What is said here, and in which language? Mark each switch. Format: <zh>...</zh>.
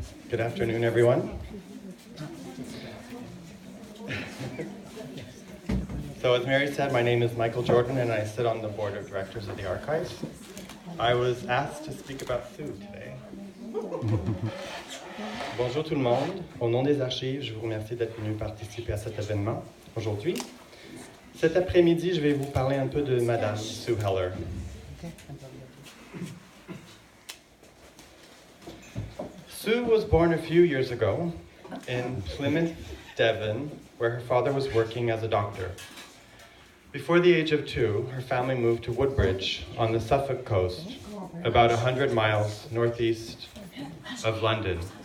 <en>Good afternoon, everyone. So as Mary said, my name is Michael Jordan, and I sit on the board of directors of the Archives. I was asked to speak about food today.</en> <fr>Bonjour tout le monde. Au nom des Archives, je vous remercie d'être venu participer à cet événement aujourd'hui. Cet après-midi, je vais vous parler un peu de Madame Sue Heller.</fr> <en>Sue was born a few years ago in Plymouth, Devon, where her father was working as a doctor. Before the age of 2, her family moved to Woodbridge on the Suffolk coast, about 100 miles northeast of London.</en>